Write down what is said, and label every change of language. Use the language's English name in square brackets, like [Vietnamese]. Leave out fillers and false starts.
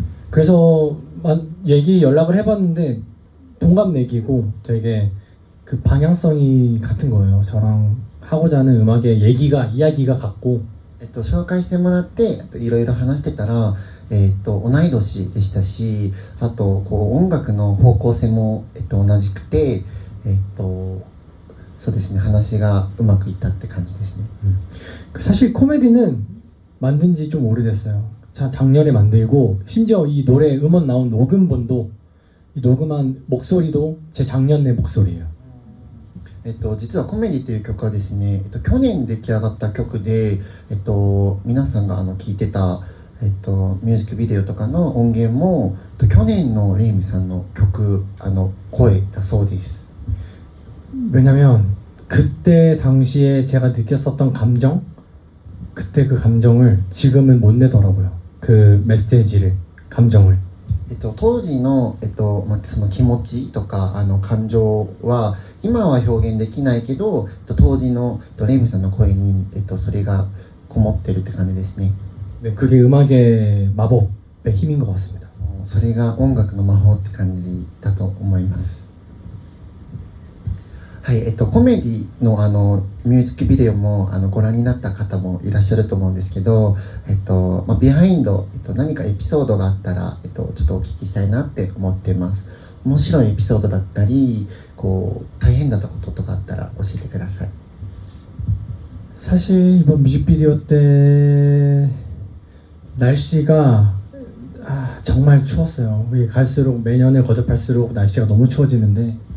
[Korean] 그래서 연락을 해봤는데 동갑내기고 되게 그 방향성이 같은 거예요. 저랑 하고자 하는 음악의 이야기가 같고. [Japanese] 紹介してもらっていろいろ話してたら、同い年でしたし、あとこう音楽の方向性も、同じくて、そうですね、話がうまくいったって感じですね。 [Korean] 사실 코미디는 만든 지 좀 오래됐어요. 작년에 만들고 심지어 이 노래 음원 나온 녹음본도 이 녹음한 목소리도 제 작년의 목소리예요. [Japanese] 実はコメディという曲はですね、去年出来上がった曲で、皆さんが聴いてた、ミュージックビデオとかの音源も去年のレイムさんの曲声だそうです。 [Korean] 왜냐면 그때 당시에 제가 느꼈었던 감정, 그때 그 감정을 지금은 못 내더라고요. 그 메시지를, 감정을. [Japanese] 当時の、その気持ちとか感情は今は表現できないけど、当時のレイムさんの声に、それがこもってるって感じですね。 [Korean] 네, 그게 음악의 마법의 힘인 것 같습니다. [Japanese] それが音楽の魔法って感じだと思います。はい、コメディのミュージックビデオもご覧になった方もいらっしゃると思うんですけど、ビハインド、何かエピソードがあったら、ちょっとお聞きしたいなって思ってます。面白いエピソードだったり、こう大変だったこととかあったら教えてください。 [Korean] 사실 이번 뮤직비디오 때 날씨가 정말 추웠어요. 이게 갈수록 매년을 거듭할수록 날씨가 너무 추워지는데